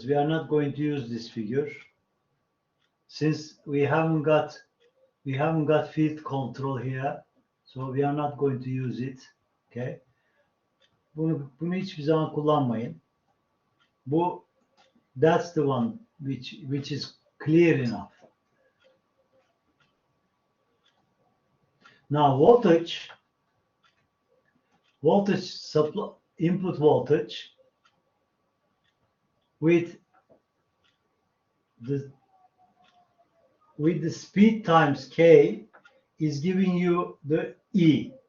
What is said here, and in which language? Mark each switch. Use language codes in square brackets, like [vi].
[en] We are not going to use this figure since we haven't got field control here, so we are not going to use it. Okay. [tr] Bunu hiçbir zaman kullanmayın. [en] That's the one which is clear enough. Now voltage supply, input voltage with the speed times K is giving you the E.